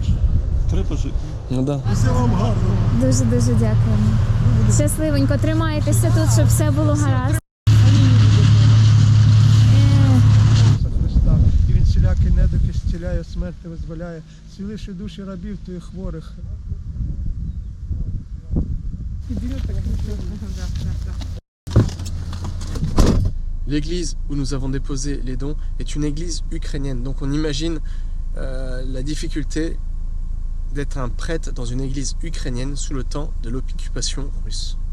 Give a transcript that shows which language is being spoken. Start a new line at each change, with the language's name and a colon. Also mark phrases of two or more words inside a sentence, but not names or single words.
Ukrainian: Треба жити. Все вам гарно. Дуже дякуємо. Щасливенько, тримайтеся тут, щоб все було гаразд. І він всілякі недуги зціляє, смерти визволяє, зціливши душі рабів твоїх хворих.
French: L'église où nous avons déposé les dons est une église ukrainienne. Donc on imagine la difficulté d'être un prêtre dans une église ukrainienne sous le temps de l'occupation russe.